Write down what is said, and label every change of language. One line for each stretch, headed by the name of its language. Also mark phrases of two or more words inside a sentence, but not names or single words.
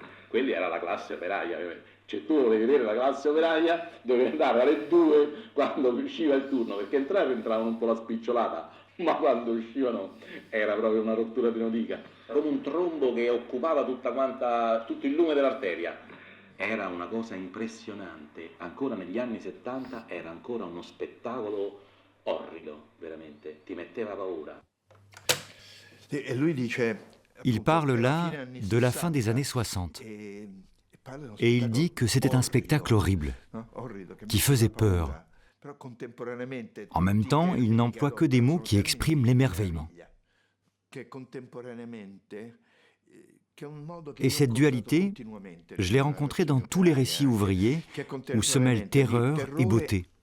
Italian: Quelli era la classe operaia, cioè tu volevi vedere la classe operaia, dovevi andare alle 2 quando usciva il turno, perché entravano un po' la spicciolata, ma quando uscivano era proprio una rottura di notica, come un trombo che occupava tutto il lume dell'arteria. era una cosa impressionante. Ancora negli anni 70 era ancora uno spettacolo orrido, veramente, ti metteva paura. E lui dice,
French: Il parle là de la fin des années 60. Et il dit que c'était un spectacle horrible, qui faisait peur. En même temps, il n'emploie que des mots qui expriment l'émerveillement. Et cette dualité, je l'ai rencontrée dans tous les récits ouvriers où se mêlent terreur et beauté.